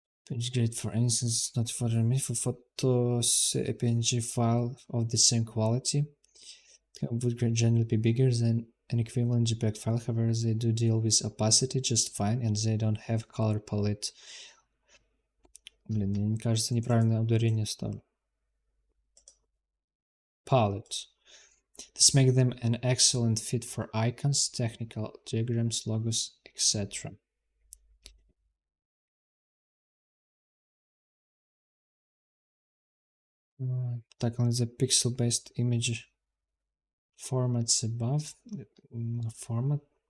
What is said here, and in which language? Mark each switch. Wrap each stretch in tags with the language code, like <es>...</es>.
<en>PNG is great for anything that's not photo animated. For photos, a PNG file of the same quality would generally be bigger than an equivalent JPEG file. However, they do deal with opacity just fine, and they don't have color palette.</en> <ru>Блин, мне кажется, неправильное ударение ставлю.</ru> <en>Palette. This makes them an excellent fit for icons, technical diagrams, logos, etc. Так, on the pixel-based image formats above. Format.</en>